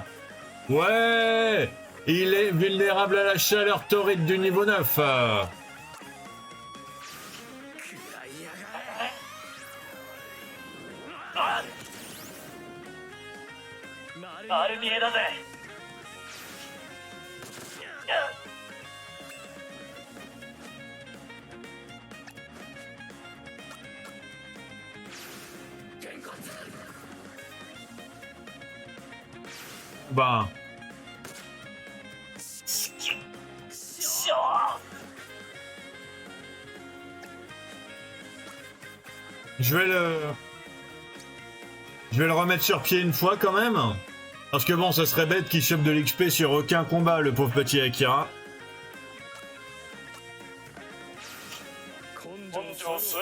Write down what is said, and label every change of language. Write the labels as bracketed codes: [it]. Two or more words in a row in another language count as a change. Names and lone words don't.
[fr] Ouais! Il est vulnérable à la chaleur torride du niveau 9. [ja] アルミエだぜ。 [fr] Ben, しょ je vais le remettre sur pied une fois quand même. Parce que bon, ça serait bête qu'il chope de l'XP sur aucun combat, le pauvre petit Akira. [ja] 根性すごい。